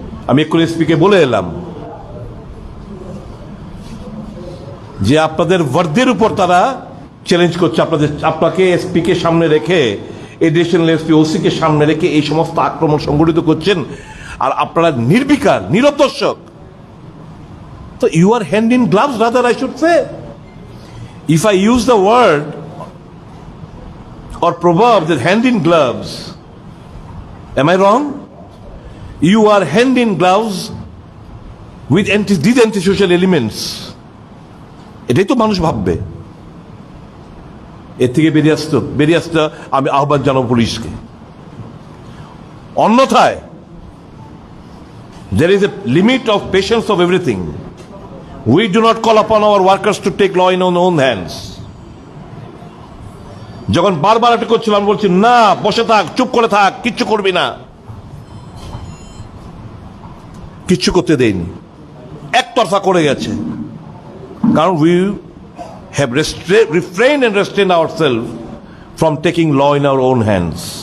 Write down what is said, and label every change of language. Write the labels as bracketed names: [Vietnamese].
[Bangla] আমি একটু এসপিকে বলে এলাম যে আপনাদের ওয়ার্দের উপর তারা চ্যালেঞ্জ করছে, আপনাকে এসপিকে সামনে রেখে, এডিশনাল এসপি ওসিকে সামনে রেখে এই সমস্ত আক্রমণ সংগঠিত করছেন, আর আপনারা নির্বিকার নিরদর্শক। [English] তো ইউ আর hand in gloves rather, I should say. If I use the word or proverb that hand in gloves, am I wrong? You are hand in gloves with these antisocial elements. [Bangla] এটাই তো মানুষ ভাববে। এর থেকে বেরিয়ে আসতে আমি আহ্বান জানাবো পুলিশকে। অন্যথায় [English] there is a limit of patience of everything. We do not call upon our workers to take law in our own hands. [Bangla] যখন বারবার এটা করছিলাম, বলছি না, বসে থাক, চুপ করে থাক, কিচ্ছু করবি না, কিচ্ছু করতে দেয়নি, একতরফা করে গেছে। কারণ [English] we have refrained and restrained ourselves from taking law in our own hands.